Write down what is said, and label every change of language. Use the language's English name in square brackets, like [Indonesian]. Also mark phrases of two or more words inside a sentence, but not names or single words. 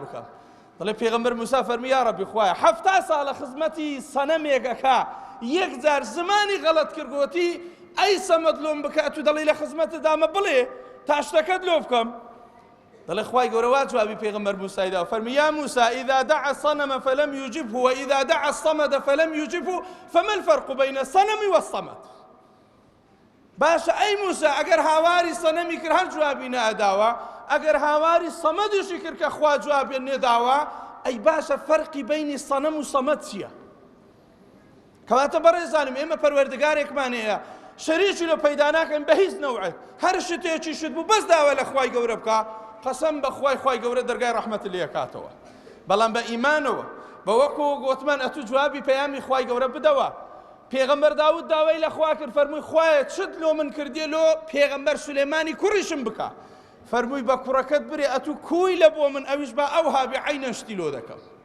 [Central Kurdish] بکەم دەڵێ پێغەمبەر موسا فەرمی [Arabic] یا ڕەبی [Central Kurdish] خوایە 70 ساڵە خزمەتی سەنەمێکەکە یەک جار زمانی غەڵەت کرد گوتی ئەی سەمەد لۆم بکە تو دەڵێ لە خزمەتدامە بڵێ تا شتەکەت لۆ بکەم دەڵێ خوای گەورە وا جوابی پێغەمبەر موسای داوە فەرمی [Arabic] یا موسى إذا دعا الصنم فلم يجبه وإذا دعا الصمد فلم يجبه فما الفرق بين الصنم والصمد [Central Kurdish] باشە ئەی موسا ئەگەر هاواری سەنەمی کرد هەر جوابی نەداوە ئەگەر هاواری سەمەدیشی کرد کە خوا جوابی نێداوە ئەی باشە فەرقی بینی سەنەم و سەمەد چییە کەواتە بەڕێزانم ئێمە پەروەردگارێکمان هەیە شەریکی لە پەیدا ناکەین بە هیچ نەوعێک هەر شتێکی شت بوو بەس داوە لە خوای گەورە بکە قەسەم بە خوای گەورە دەرگای ڕەحمەتی لێ کاتەوە بەڵام بە ئیمانەوە بە وەکو گوتمان ئەتوو جوابی پەیامی خوای گەورە بدەوە پێغەمبەر داود داوای لە خوا کرد فەرمووی خوایە چت لۆ من کردیە لۆ پێغەمبەر سولەیمانی کوڕیشم بکە فەرمووی بە کوڕەکەت برێ ئەتوو کوی لە بۆ من ئەویش با ئەو هابی عینەن شتی لۆ دەکەم